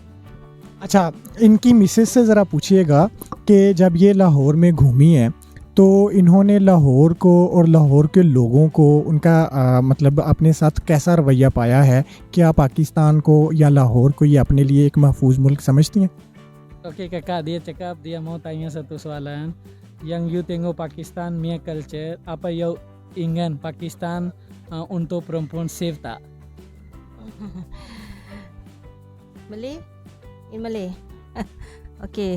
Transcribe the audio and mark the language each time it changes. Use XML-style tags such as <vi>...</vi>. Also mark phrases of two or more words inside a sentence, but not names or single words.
<ur>اچھا، ان کی مسز سے ذرا پوچھیے گا کہ جب یہ لاہور میں گھومی ہے تو انہوں نے لاہور کو اور لاہور کے لوگوں کو ان کا مطلب اپنے ساتھ کیسا رویہ پایا ہے? کیا پاکستان کو یا لاہور کو یہ اپنے لیے ایک محفوظ ملک سمجھتی ہیں?</ur> <ms>Oke kakak, dia cakap dia mau tanya satu soalan. Yang you tengok Pakistan punya culture, apa you ingin Pakistan untuk perempuan safe tak?</ms> <en>Malay? In Malay? Okey.</en>